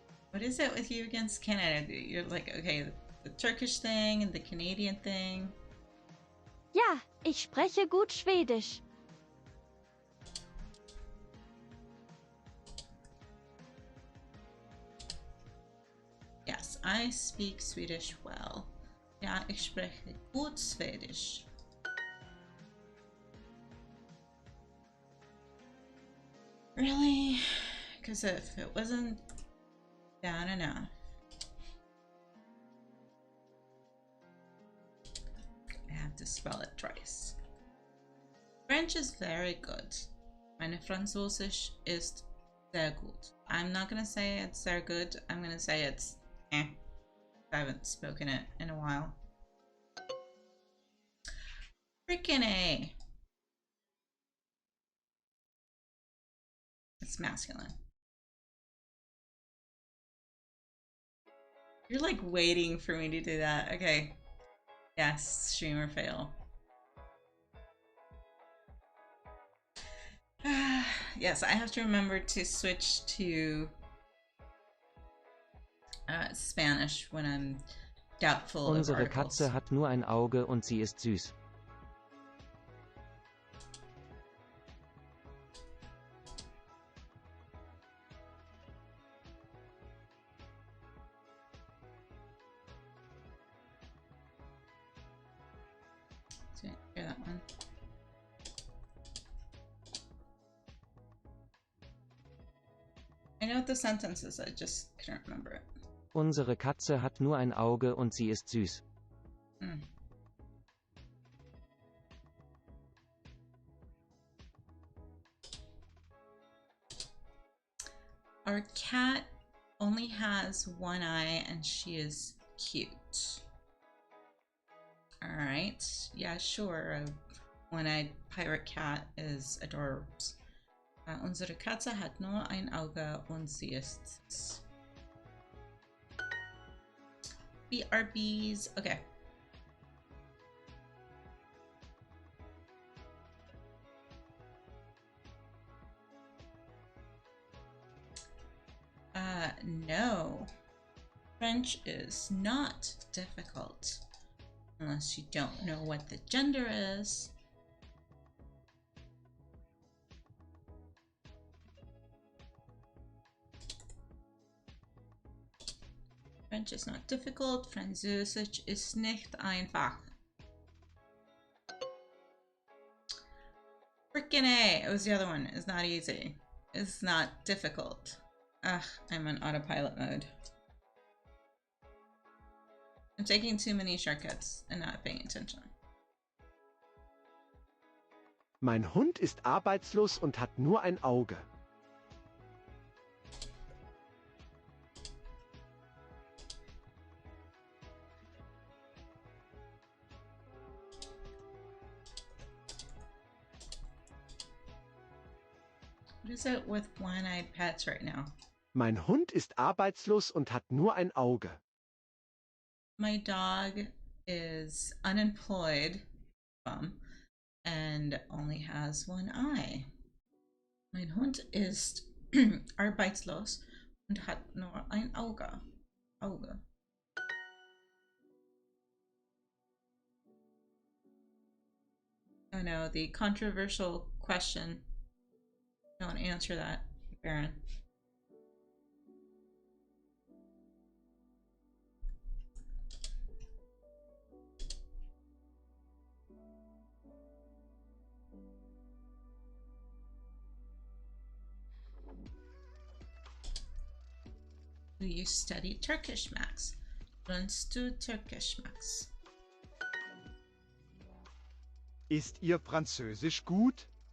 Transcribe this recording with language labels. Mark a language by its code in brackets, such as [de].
[en] What is it with you against Canada? You're like, okay, the Turkish thing and the Canadian thing. [de] Ja, ich spreche gut Schwedisch. [en] Yes, I speak Swedish well. [de] Ja, ich spreche gut Schwedisch. [en] Really? Because if it wasn't down enough, I have to spell it twice. French is very good. [de] Meine Französisch ist sehr gut. [en] I'm not gonna say it's sehr good. I'm gonna say it's eh. I haven't spoken it in a while. Freaking A. It's masculine. You're like waiting for me to do that. Okay. Yes, streamer fail. Yes, I have to remember to switch to Spanish when I'm doubtful of [de] Unsere [en] articles. [de] Katze hat nur ein Auge und sie ist süß. [en] Didn't hear that one. I know what the sentence is, I just couldn't remember it. [de] Unsere Katze hat nur ein Auge und sie ist süß. Hmm. [en] Our cat only has one eye and she is cute. Alright, yeah, sure. A one-eyed pirate cat is adorable. [de] Unsere Katze hat nur ein Auge und sie ist. [en] BRBs. Okay. No. French is not difficult. Unless you don't know what the gender is. French is not difficult. [de] Französisch ist nicht einfach. [en] Frickin' A! It was the other one. It's not easy. It's not difficult. Ugh, I'm on autopilot mode. I'm taking too many shortcuts and not paying attention. [de] Mein Hund ist arbeitslos und hat nur ein Auge. [en] What is it with one-eyed pets right now? [de] Mein Hund ist arbeitslos und hat nur ein Auge. [en] My dog is unemployed, and only has one eye. [de] Mein Hund ist arbeitslos und hat nur ein Auge. Auge. [en] Oh no, the controversial question. Don't answer that, Baron. Do you study Turkish, Max? [de] Lernst du Türkisch, Max? Ist Ihr Französisch gut?